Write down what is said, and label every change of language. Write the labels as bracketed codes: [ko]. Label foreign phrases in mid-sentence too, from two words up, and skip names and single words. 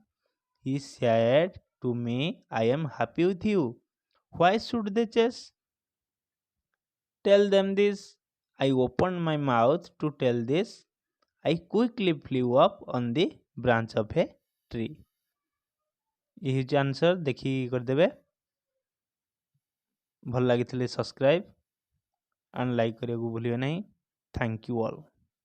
[en] He said to me, I am happy with you. Why should they chase? Tell them this. I opened my mouth to tell this. I quickly flew up on the branch of a tree. [or] ये ହେଉଛି आंसर, ଦେଖିକି କରିଦେବେ. ଭଲ ଲାଗିଥିଲେ [en] subscribe and like [or] କରିବାକୁ ଭୁଲିବେ ନାହିଁ. [en] thank you all.